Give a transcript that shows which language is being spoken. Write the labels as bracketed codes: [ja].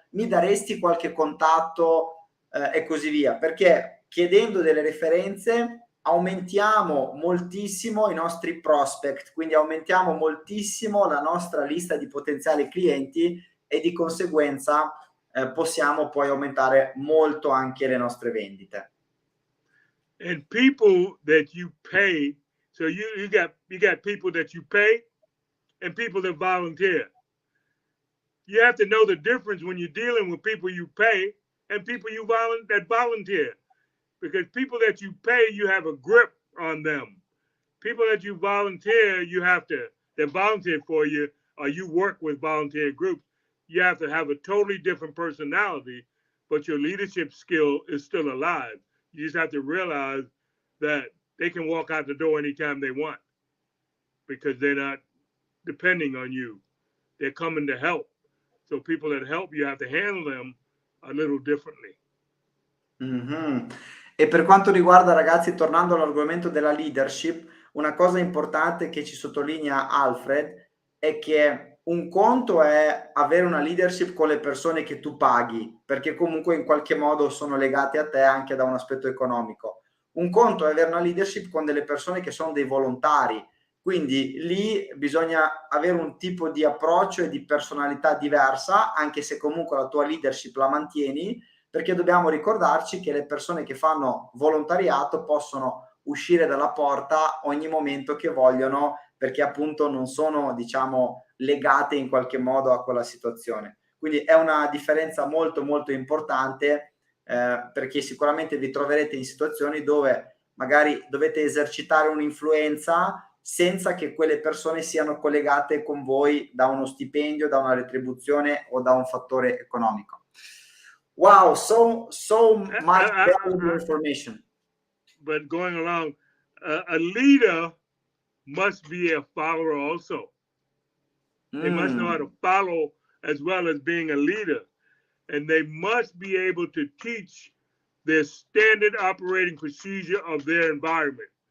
[it] Mi daresti qualche contatto e così via, perché chiedendo delle referenze aumentiamo moltissimo i nostri prospect, quindi aumentiamo moltissimo la nostra lista di potenziali clienti e di conseguenza possiamo poi aumentare molto anche le nostre vendite. [en] And people that you pay, so you got people that you pay and people that volunteer. You have to know the difference when you're dealing with people you pay and people that volunteer. Because people that you pay, you have a grip on them. People that you volunteer, that volunteer for you, or you work with volunteer groups, you have to have a totally different personality, but your leadership skill is still alive. You just have to realize that they can walk out the door anytime they want because they're not depending on you. They're coming to help. So people that help, you have to handle them a little differently. Mm-hmm. [it] E per quanto riguarda, ragazzi, tornando all'argomento della leadership, una cosa importante che ci sottolinea Alfred è che un conto è avere una leadership con le persone che tu paghi, perché comunque in qualche modo sono legate a te anche da un aspetto economico. Un conto è avere una leadership con delle persone che sono dei volontari, quindi lì bisogna avere un tipo di approccio e di personalità diversa, anche se comunque la tua leadership la mantieni, perché dobbiamo ricordarci che le persone che fanno volontariato possono uscire dalla porta ogni momento che vogliono, perché appunto non sono, diciamo, legate in qualche modo a quella situazione. Quindi è una differenza molto molto importante, perché sicuramente vi troverete in situazioni dove magari dovete esercitare un'influenza senza che quelle persone siano collegate con voi da uno stipendio, da una retribuzione o da un fattore economico. [en] Wow, so much valuable information. But going along, a leader must be a follower also. They must know how to follow as well as being a leader. And they must be able to teach their standard operating procedure of their environment.